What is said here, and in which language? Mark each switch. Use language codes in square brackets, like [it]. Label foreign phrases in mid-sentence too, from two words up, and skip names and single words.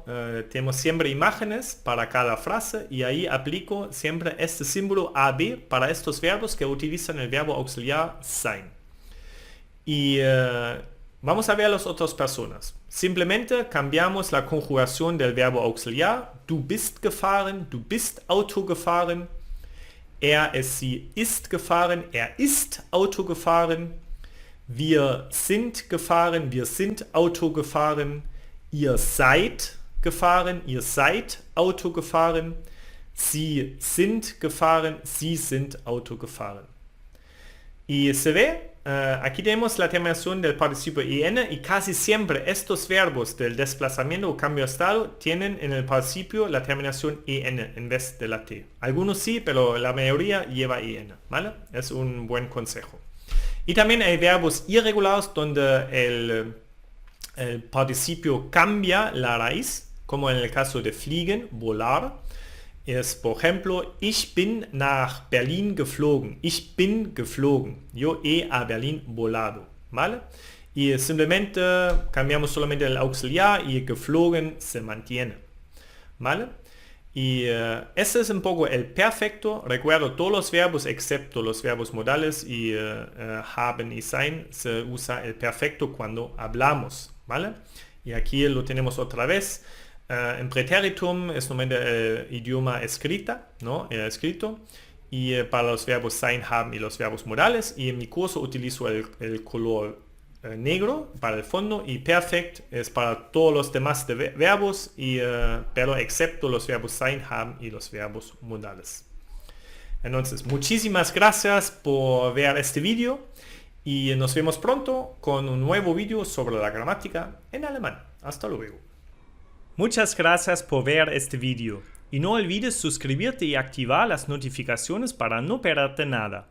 [es] Tenemos siempre imágenes para cada frase y ahí aplico siempre este símbolo AB para estos verbos que utilizan el verbo auxiliar sein. Y vamos a ver a las otras personas. Simplemente cambiamos la conjugación del verbo auxiliar. [de] Du bist gefahren, du bist Auto gefahren. Sie ist gefahren, ist Auto gefahren. Wir sind gefahren, wir sind Auto gefahren. Ihr seid gefahren, ihr seid Auto gefahren. Sie sind gefahren, sie sind Auto gefahren. [es] Y se ve, aquí tenemos la terminación del participio en y casi siempre estos verbos del desplazamiento o cambio de estado tienen en el participio la terminación en vez de la T. Algunos sí, pero la mayoría lleva en, ¿vale? Es un buen consejo. Y también hay verbos irregulares donde el participio cambia la raíz, como en el caso de fliegen, volar. Es, por ejemplo, [de] ich bin nach Berlin geflogen. Ich bin geflogen. [es] Yo he a Berlin volado. ¿Vale? Y simplemente cambiamos solamente el auxiliar y geflogen se mantiene. ¿Vale? Y ese es un poco el perfecto. Recuerdo todos los verbos excepto los verbos modales y haben y sein se usa el perfecto cuando hablamos. ¿Vale? Y aquí lo tenemos otra vez. En preteritum es normalmente el idioma escrita, ¿no? Escrito. Y para los verbos [de] sein, haben [es] y los verbos modales. Y en mi curso utilizo el color negro para el fondo y perfect es para todos los demás verbos, pero excepto los verbos [de] sein, haben [es] y los verbos modales. Entonces, muchísimas gracias por ver este vídeo y nos vemos pronto con un nuevo vídeo sobre la gramática en alemán. Hasta luego. Muchas gracias por ver este vídeo y no olvides suscribirte y activar las notificaciones para no perderte nada.